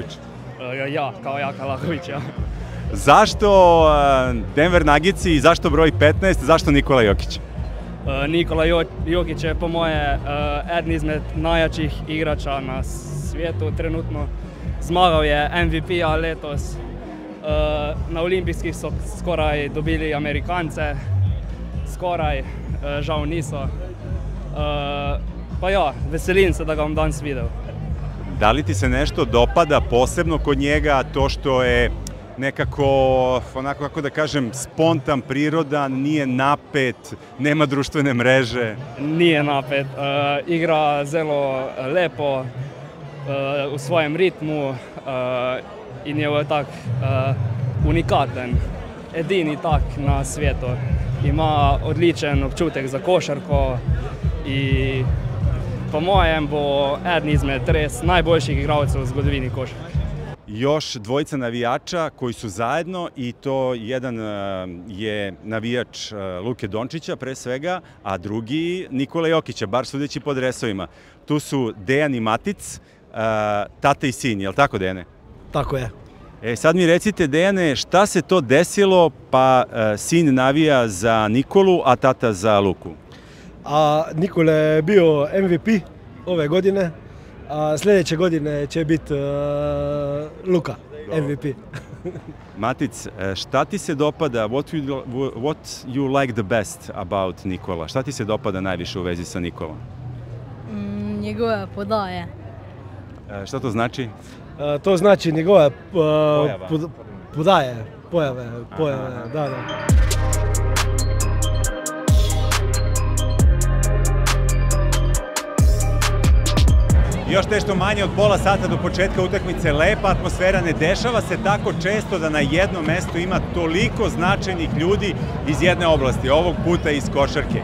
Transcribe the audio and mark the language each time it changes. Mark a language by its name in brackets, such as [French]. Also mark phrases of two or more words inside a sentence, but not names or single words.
[Serbian] Ja, kao Jaka Laković, ja. Zašto Denver Nuggetsi i zašto broj 15, zašto Nikola Jokić? [Slovenian] Nikola Jokić je po moje eden izmed [Croatian] najjačih igrača na svijetu [Slovenian] trenutno. Zmagal je MVP-a letos. Na olimpijskih so skoraj dobili Amerikance. Skoraj, žal niso. Pa ja, veselim se da ga bom danes videl. [Serbian] Da li ti se nešto dopada posebno kod njega, to što je nekako, onako kako da kažem, spontan, prirodan, nije napet, nema društvene mreže? Nije napet, [Slovenian] igra zelo lepo, u svojem ritmu in je tak unikaten, edini tak na svijetu. Ima odličen občutek za košarko i po mojem bo eden izmed res najboljših igralcev u zgodovini košarke. [Serbian] Još dvojica navijača koji su zajedno i to jedan je navijač Luke Dončića pre svega, a drugi Nikola Jokića, bar sudeći po dresovima. Tu su Dejan i Matic, tata i sin, je li tako, Dejane? Tako je. Sad mi recite, Dejane, šta se to desilo pa sin navija za Nikolu, a tata za Luku? [Croatian] Nikola je bio MVP ove godine, a sljedeće godine će biti Luka MVP. [Serbian] Matic, šta ti se dopada, [English] what you like the best about Nikola? [Serbian] Šta ti se dopada najviše u vezi sa Nikolom? Njegove podaje. Šta to znači? To znači njegove podaje, pojave, da. Još nešto manje od pola sata do početka utakmice, lepa atmosfera, ne dešava se tako često da na jednom mestu ima toliko značajnih ljudi iz jedne oblasti, ovog puta iz košarke.